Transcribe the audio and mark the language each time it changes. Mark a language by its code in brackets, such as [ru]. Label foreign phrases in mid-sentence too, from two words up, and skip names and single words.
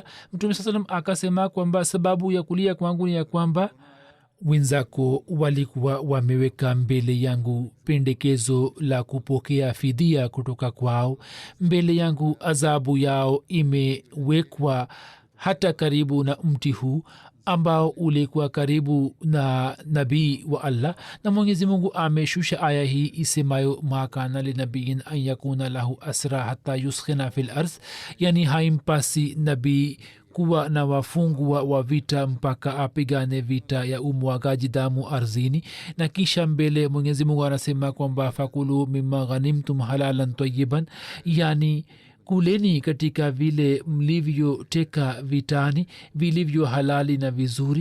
[sw] mtume akasema kwamba sababu ya kulia kwangu ni ya kwamba wenzako walikuwa wameweka mbele yangu pendekezo la kupokea fidia kutoka kwao. mbele yangu adhabu yao imewekwa hata karibu na mti huu ambao ulikuwa karibu na nabii wa Allah, na Mwenyezi Mungu ameshusha aya hii isemayo, [ar] ما كان لنبي أن يكون له أسرى حتى يثخن في الأرض, [sw] yani haimpasi nabii kuwa na wafungwa wa vita mpaka apigane vita ya umwagaji damu ardhini. na kisha mbele Mwenyezi Mungu anasema kwamba [ar] فكلوا مما غنمتم حلالا طيبا, [sw] yani kuleni katika vile mlivyoteka vitani vilivyo halali na vizuri.